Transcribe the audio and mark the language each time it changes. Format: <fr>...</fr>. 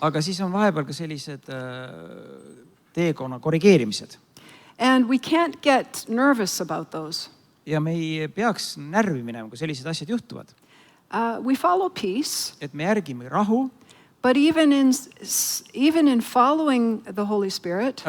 <et>aga siis on vahepeal ka sellised teekonna korrigeerimised.</et> <en>And we can't get nervous about those.</en> <et>Ja me ei peaks närvi minema, kui sellised asjad juhtuvad.</et> <en>We follow peace,</en> <et>Et me järgime rahu,</et> <en>but even in following the Holy Spirit,</en>